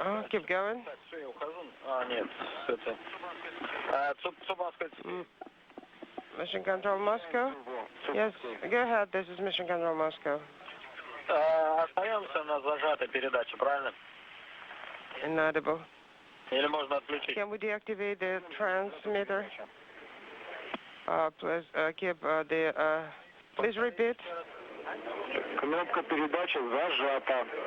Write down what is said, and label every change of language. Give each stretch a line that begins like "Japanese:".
English: Keep going. Mission Control Moscow? Yes, go ahead, this is Mission Control Moscow.
Russian: Остаемся на зажатой передаче, правильно? Inaudible. Или можно отключить?
English: Can we deactivate the transmitter? Please keep please repeat.
Russian: Кнопка передачи зажата.